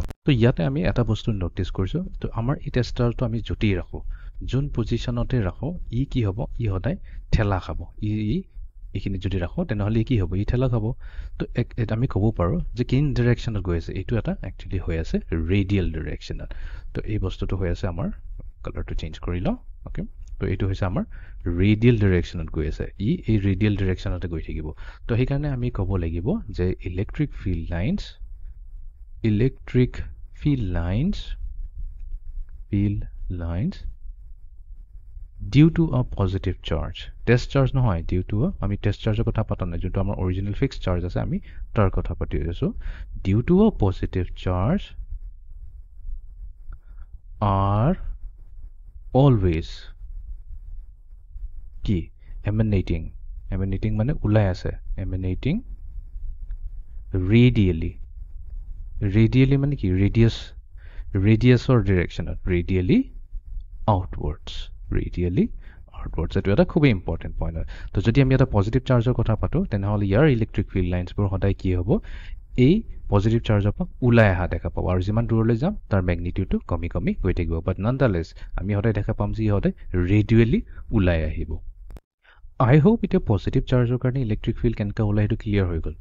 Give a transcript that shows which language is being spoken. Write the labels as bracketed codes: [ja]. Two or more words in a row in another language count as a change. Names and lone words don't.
[as] তো ইয়াতে আমি এটা বস্তু ন'টিছ কৰিছোঁ তো আমাৰ এই [en] test charge [as] আমি য'তেই ৰাখোঁ যোন পজিশ্যনতে ৰাখোঁ কি হ'ব সদায় ঠেলা খাব এইখিনি যদি ৰাখোঁ তেনেহ'লে কি হ'ব ঠেলা খাব তো আমি ক'ব পাৰোঁ যে কিন ডিৰেকশ্যনত গৈ আছে এইটো এটা একচুৱেলি হৈ আছে [en] radial direction [as] তো এই বস্তুটো হৈ আছে আমাৰ কালাৰটো চেঞ্জ কৰি লওঁ অ'কে তো এইটো হৈছে আমাৰ [en] radial direction [as] গৈ আছে এই [en] radial direction [as] গৈ থাকিব তো সেইকাৰণে আমি ক'ব লাগিব যে ইলেক্ট্ৰিক [en] field lines due to a positive charge test charge [as] নহয় [en] due to [as] আমি [en] test charge [as] কথা পাতা নাই যোনটো আমাৰ [en] original fixed charge [as] আছে আমি তাৰ কথা পাতি আছো [en] due to a positive charge are always [as] কি emanating মানে ওলাই আছে [en] emanating radially [as] মানে কি [en] radius direction radially outwards [as] এইটো এটা খুবেই [en] important point [as] হয় তো যদি আমি এটা [en] positive charge [as] কথা পাতোঁ তেনেহ'লে ইয়াৰ [en] electric field lines [as] সদায় কি হ'ব এই [en] positive charge [as] পৰা ওলাই অহা দেখা পাব আৰু যিমান দূৰলৈ যাম তাৰ মেগনিটিউডটো কমি কমি গৈ থাকিব [en] but nonetheless [as] আমি সদায় দেখা পাম যে সদায় ৰেডিউৱেলি ওলাই আহিব [en] I hope [as] এতিয়া [en] positive charge [as] কাৰণে [en] electric field [as] কেনেকৈ ওলাই সেইটো [en] clear [as] গ'ল